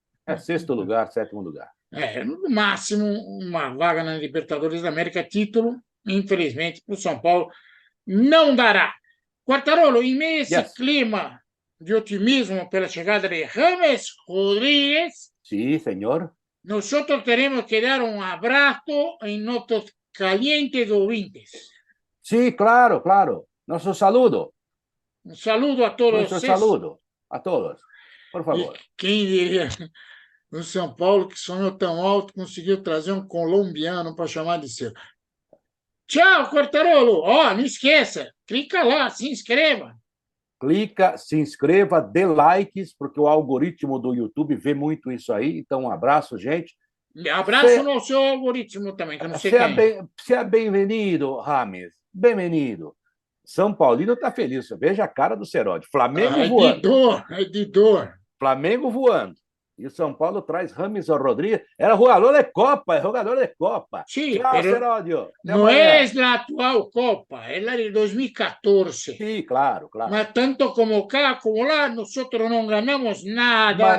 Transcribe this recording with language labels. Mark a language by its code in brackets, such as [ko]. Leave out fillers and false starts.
[pt] É sexto lugar, sétimo lugar. No máximo, uma vaga na Libertadores da América, título, infelizmente, para o São Paulo, não dará. Quartarolo, em meio a esse clima de otimismo pela chegada de Rames Rodrigues, [es] sí, señor. Nosotros tenemos que dar un abrazo en nuestros calientes ouvintes. Sí, claro, claro. Nuestro saludo. Un saludo a todos. Nuestro saludo a todos. Por favor. [pt] E quem diria o São Paulo, que sonhou tão alto, conseguiu trazer um colombiano para chamar de seu. Tchau, Quartarolo. Não esqueça, clica lá, se inscreva. Clica, se inscreva, dê likes, porque o algoritmo do YouTube vê muito isso aí. Então, um abraço, gente. Abraço no seu algoritmo também, que eu não sei quem. Seja bem-vindo, Rames. Bem-vindo. São Paulino está feliz. Veja a cara do Serode. Flamengo voando. É de dor. Flamengo voando. E o São Paulo traz Rames Rodrigues. Era jogador de Copa, jogador de Copa. [es] Sí, [pt] Tchau, [es] pero Seródio. no es la actual Copa, es la de 2014. Sí, claro, claro. Mas tanto como acá como lá, nosotros no ganamos nada.